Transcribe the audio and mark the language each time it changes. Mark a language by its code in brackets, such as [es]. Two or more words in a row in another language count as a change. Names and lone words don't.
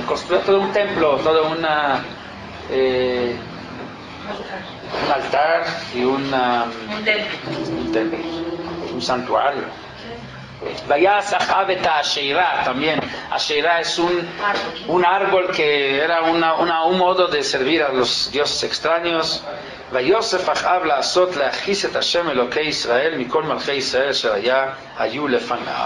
[es] Construyó todo un templo, todo un altar y un templo, un santuario. [he] ויעש אחאב את אשרה también. [es] Asherah es un árbol que era un modo de servir a los dioses extraños. [he] ויוסף אחאב לעשות להכיס את השם אלוקי ישראל מכל מלכי ישראל אשר היו לפניו.